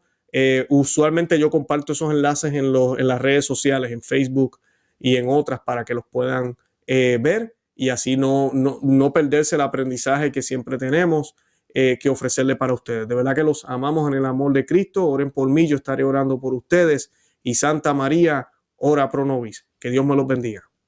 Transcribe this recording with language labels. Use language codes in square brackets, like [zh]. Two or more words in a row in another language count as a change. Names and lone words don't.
[es] Usualmente yo comparto esos enlaces en las redes sociales, en Facebook y en otras para que los puedan ver y así no perderse el aprendizaje que siempre tenemos que ofrecerle para ustedes. De verdad que los amamos en el amor de Cristo. Oren por mí, yo estaré orando por ustedes. Y Santa María, [la] ora pro nobis. [es] Que Dios me los bendiga.